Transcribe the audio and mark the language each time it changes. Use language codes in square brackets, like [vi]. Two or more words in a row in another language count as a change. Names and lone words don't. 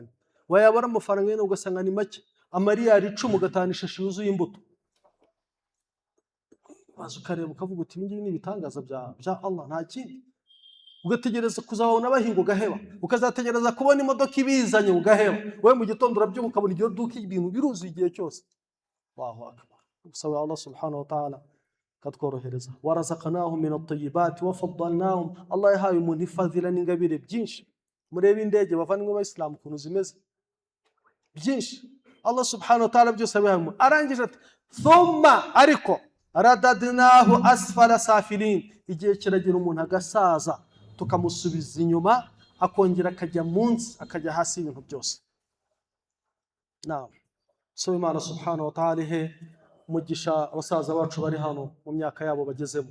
[rw] Wayabara amafaranga yene ugasanga ni make, amariyari 10 ugatana ishashi yuzuye imbuto. Bazo ukareba ukavuga uti ngibi ni ibitangaza bya Allah, nta kindi. Ugategereza kuzabona bahinga ugaheba, ukazategereza kubona imodoka ibizanye ugaheba. Wewe mu gitondo urabyuka ukabona iryo duka ibintu biruzuye igihe cyose. [ar] الله أكبر. Usaba الله سبحانه وتعالى katworohereza. ورزقناهم من الطيبات وفضلناهم. [rw] Allah yahaye umuntu ifadhila n'ingabire byinshi. Murebe indege bavanywe abayisilamu kuntu zimeze byinshi. [ar] الله سبحانه وتعالى [rw] byose abihaye. Arangije ati thumma ariko [ar] رددناه أسفل سافلين. [rw] Igihe kiragira umuntu agasaza tukamusubiza inyuma, akongera akajya munsi, akajya hasi ibintu byose. Naam. So Imana [ar] سبحانه وتعالى [rw] he mugisha abasaza bacu bari hano mu myaka yabo bagezemo.